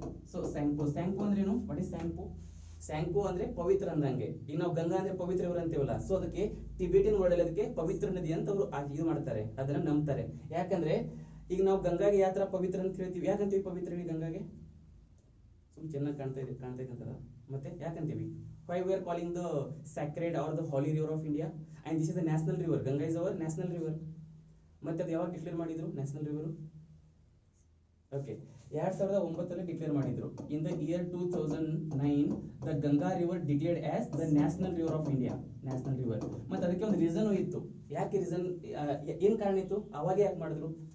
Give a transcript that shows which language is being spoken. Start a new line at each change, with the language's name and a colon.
Kannada: So ಸ್ಯಾಂಗ್ಪೋ ಅಂದ್ರೆ ಏನು?
English: What is Tsangpo?
Kannada: ಸ್ಯಾಂಗ್ಪೋ ಅಂದ್ರೆ ಪವಿತ್ರ ಅಂದಂಗೆ. ಈಗ ನಾವು ಗಂಗಾ ಅಂದ್ರೆ ಪವಿತ್ರ ರಿವರ್ ಅಂತೀವಲ್ಲ, ಸೊ ಅದಕ್ಕೆ ಟಿಬೆಟಿಯನ್ ವರ್ಡ್ ಅಲ್ಲಿ ಅದಕ್ಕೆ ಪವಿತ್ರ ನದಿ ಅಂತ ಅವರು ಇದು ಮಾಡ್ತಾರೆ, ಅದನ್ನ ನಂಬ್ತಾರೆ. ಯಾಕಂದ್ರೆ ಈಗ ನಾವು ಗಂಗಾಗೆ ಯಾವ ತರ ಪವಿತ್ರ ಅಂತ ಹೇಳ್ತೀವಿ, ಯಾಕಂತೀವಿ ಪವಿತ್ರ ಗಂಗಾಗೆ? ಚೆನ್ನಾಗಿ ಕಾಣ್ತೈತೆ ಅಂತಾರ. ಮತ್ತೆ ಯಾಕಂತೀವಿ?
English: Why we are calling the sacred or the holy river of India, and this is the national river. Ganga is our national river.
Kannada: ಮತ್ತೆ ಅದು ಯಾವಾಗ ಡಿಕ್ಲೇರ್ ಮಾಡಿದ್ರು ನ್ಯಾಷನಲ್ ರಿವರ್? ಓಕೆ, 2009 ಡಿಕ್ಲೇರ್ ಮಾಡಿದ್ರು.
English: In the year 2009 the Ganga river declared as the national river of India, national river.
Kannada: ಮತ್ತೆ ಅದಕ್ಕೆ ಒಂದು reason ಇತ್ತು. ಯಾಕೆ ರೀಸನ್, ಏನ್ ಕಾರಣ ಇತ್ತು? ಅವಾಗ ಯಾಕೆ ಮಾಡಿದ್ರು?